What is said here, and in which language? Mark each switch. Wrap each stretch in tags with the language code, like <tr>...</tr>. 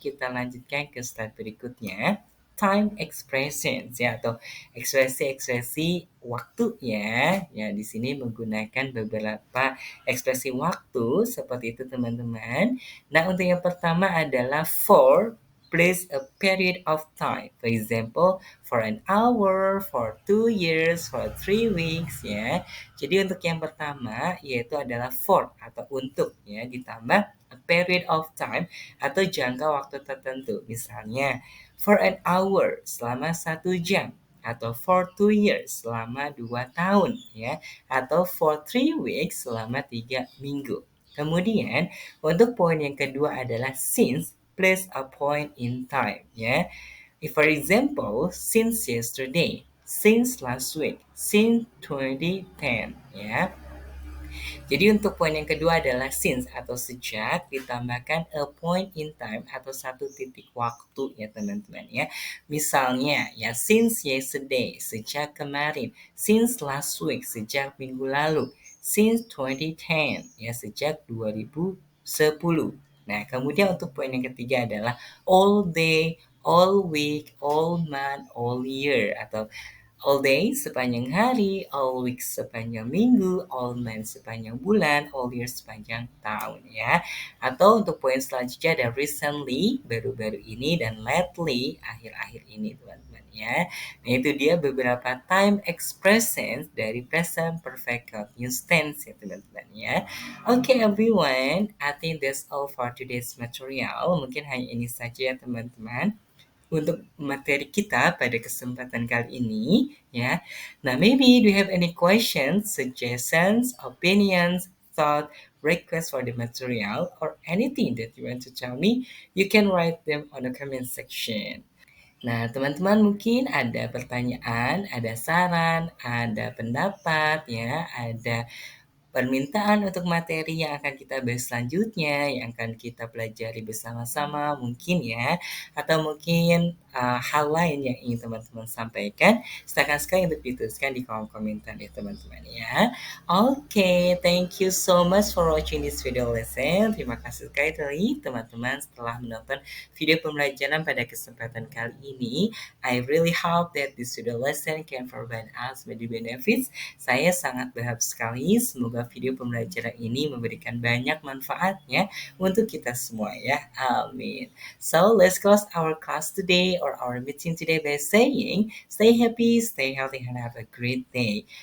<id>Kita lanjutkan ke slide berikutnya. Time expressions ya atau ekspresi-ekspresi waktu ya. Ya, di sini menggunakan beberapa ekspresi waktu seperti itu teman-teman. Nah, untuk yang pertama adalah</id> <en>for place a period of time. For example, for an hour, for 2 years, for 3 weeks ya.</en> <id>Jadi untuk yang pertama yaitu adalah for atau untuk ya ditambah a period of time atau jangka waktu tertentu. Misalnya</id> <en>for an hour</en> <id>selama 1 jam atau</id> <en>for 2 years</en> <id>selama 2 tahun ya atau</id> <en>for 3 weeks</en> <id>selama 3 minggu. Kemudian untuk poin yang kedua adalah</id> <en>since place a point in time</en> <id>ya.</id> <en>If for example since yesterday, since last week, since 2010 ya.</en> <id>Jadi untuk poin yang kedua adalah since atau sejak ditambahkan a point in time atau satu titik waktu ya teman-teman ya. Misalnya ya</id> <en>since yesterday</en> <id>sejak kemarin,</id> <en>since last week</en> <id>sejak minggu lalu,</id> <en>since 2010</en> <id>ya sejak 2010. Nah, kemudian untuk poin yang ketiga adalah</id> <en>all day, all week, all month, all year</en> <id>atau all day sepanjang hari, all week sepanjang minggu, all month sepanjang bulan, all year sepanjang tahun ya. Atau untuk poin selanjutnya ada recently, baru-baru ini, dan lately, akhir-akhir ini teman-teman ya. Nah itu dia beberapa time expressions dari present perfect continuous tense ya teman-teman ya.</id> <en>Okay everyone, I think that's all for today's material.</en> <id>Mungkin hanya ini saja ya teman-teman untuk materi kita pada kesempatan kali ini ya.</id> <en>Nah, maybe do you have any questions, suggestions, opinions, thought, request for the material or anything that you want to tell me, you can write them on the comment section.</en> <id>Nah, teman-teman mungkin ada pertanyaan, ada saran, ada pendapat ya, ada permintaan untuk materi yang akan kita bahas selanjutnya, yang akan kita pelajari bersama-sama mungkin ya, atau mungkin hal lain yang ingin teman-teman sampaikan, silakan sekali untuk dituliskan di kolom komentar ya teman-teman ya.</id> <en>Oke, thank you so much for watching this video lesson.</en> <id>Terima kasih sekali teman-teman setelah menonton video pembelajaran pada kesempatan kali ini.</id> <en>I really hope that this video lesson can provide us with the benefits.</en> <id>Saya sangat berharap sekali semoga video pembelajaran ini memberikan banyak manfaatnya untuk kita semua ya. Amin.</id> <en>So let's close our class today or our meeting today by saying stay happy, stay healthy, and have a great day.</en>